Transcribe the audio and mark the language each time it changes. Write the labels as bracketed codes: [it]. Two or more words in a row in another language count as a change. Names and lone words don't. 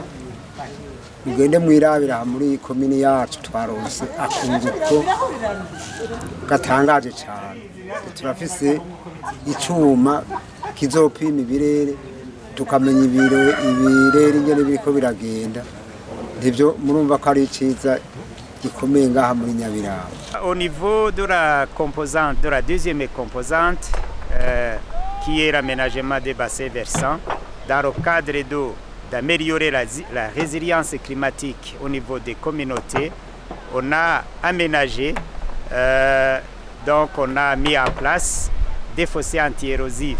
[rn] Mugende mwirabira muri komini yacu twaronse akunze ko gatangaje cyane. Turafise icyuma kizopima ibirere tukamenya ibirere ingene biriko biragenda. Ndivyo murumva ko ari ciza gikomeye ngaha muri Nyabiraba. [fr] Au niveau de la composante, de la deuxième composante, qui est l'aménagement des bassins versants, dans le cadre d'améliorer la résilience climatique au niveau des communautés, on a aménagé, donc on a mis en place des fossés anti-érosifs.